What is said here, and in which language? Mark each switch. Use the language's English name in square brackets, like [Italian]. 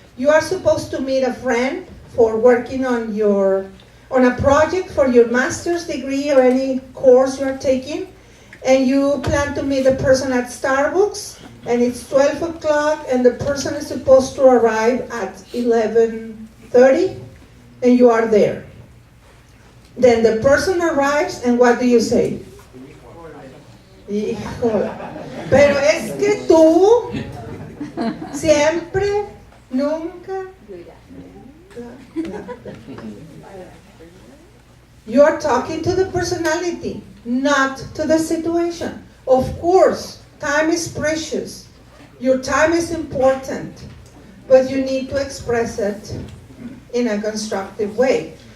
[English] You are supposed to meet a friend for working on a project for your master's degree or any course you are taking, and you plan to meet the person at Starbucks, and it's 12 o'clock, and the person is supposed to arrive at 11:30, and you are there. Then the person arrives, and what do you say? [Spanish] Hijo, pero es que tú siempre, nunca. [English] You are talking to the personality, not to the situation. Of course, time is precious. Your time is important, but you need to express it in a constructive way.